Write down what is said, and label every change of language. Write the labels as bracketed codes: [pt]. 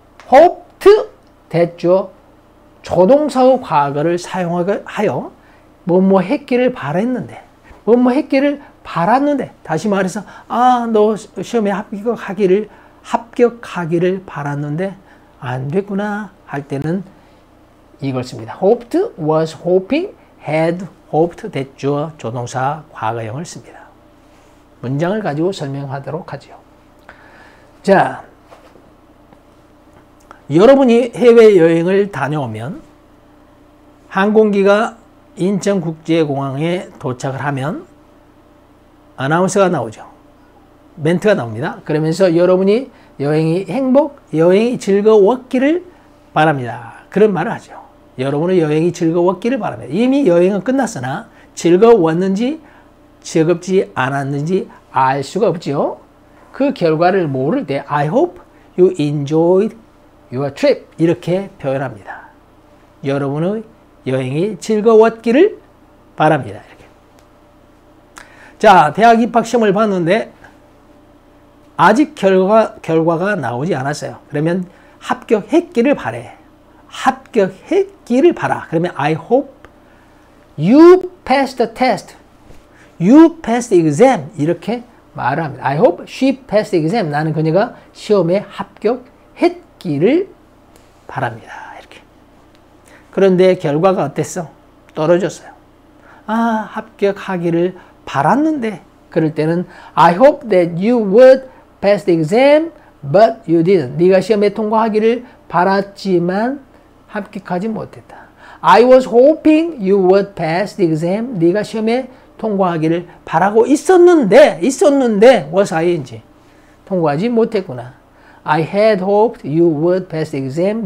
[en] hoped that your [ko] 조동사의 과거를 사용하여 뭐뭐 했기를 바랬는데, 뭐뭐 했기를 바랐는데, 다시 말해서 너 시험에 합격하기를 바랐는데 안 됐구나 할 때는 이걸 씁니다. [en] hoped, was hoping, had hoped that your [ko] 조동사 과거형을 씁니다. 문장을 가지고 설명하도록 하죠. 자, 여러분이 해외여행을 다녀오면 항공기가 인천국제공항에 도착을 하면 아나운서가 나오죠. 멘트가 나옵니다. 그러면서 여러분이 여행이 즐거웠기를 바랍니다. 그런 말을 하죠. 여러분의 여행이 즐거웠기를 바랍니다. 이미 여행은 끝났으나 즐거웠는지 즐겁지 않았는지 알 수가 없죠. 그 결과를 모를 때 [en] I hope you enjoyed your trip [ko] 이렇게 표현합니다. 여러분의 여행이 즐거웠기를 바랍니다. 이렇게. 자, 대학 입학 시험을 봤는데 아직 결과가 나오지 않았어요. 그러면 합격했기를 바래. 합격했기를 바라. 그러면 [en] I hope you passed the test. You passed the exam. [ko] 이렇게 말을 합니다. [en] I hope she passed the exam. [ko] 나는 그녀가 시험에 합격했기를 바랍니다. 이렇게. 그런데 결과가 어땠어? 떨어졌어요. 아, 합격하기를 바랐는데. 그럴 때는 [en] I hope that you would pass the exam, but you didn't. [ko] 네가 시험에 통과하기를 바랐지만 합격하지 못했다. [en] I was hoping you would pass the exam. [ko] 네가 시험에 통과하기를 바라고 있었는데 was ing. 통과하지 못했구나. [en] I had hoped you would pass the exam.